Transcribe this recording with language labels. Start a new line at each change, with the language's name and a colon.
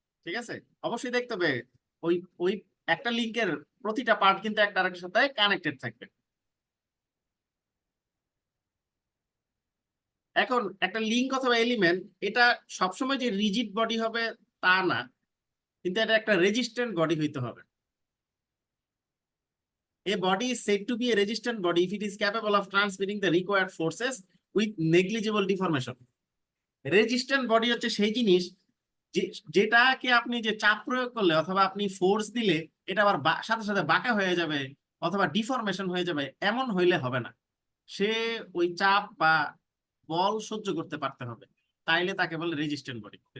Bangla: ঠিক আছে, অবশ্যই দেখতে হবে ওই ওই একটা লিঙ্কের প্রতিটা পার্ট কিন্তু একটা আরেকটার সাথে কানেক্টেড থাকবে। এখন একটা লিঙ্ক অথবা এলিমেন্ট, এটা সবসময় যে রিজিড বডি হবে তা না, কিন্তু এটা একটা রেজিস্ট্যান্ট বডি হইতে হবে।
English: A body is said to be a resistant body if it is capable of transmitting the required forces with negligible deformation.
Bangla: Resistant body হচ্ছে সেই জিনিস যেটাকে আপনি যে চাপ প্রয়োগ করলে অথবা আপনি ফোর্স দিলে এটা আবার সাথে সাথে বাঁকা হয়ে যাবে অথবা ডিফরমেশন হয়ে যাবে, এমন হইলে হবে না। সে ওই চাপ বা বল সহ্য করতে পারতে হবে, তাইলে তাকে বলে রেজিস্ট্যান্ট বডি।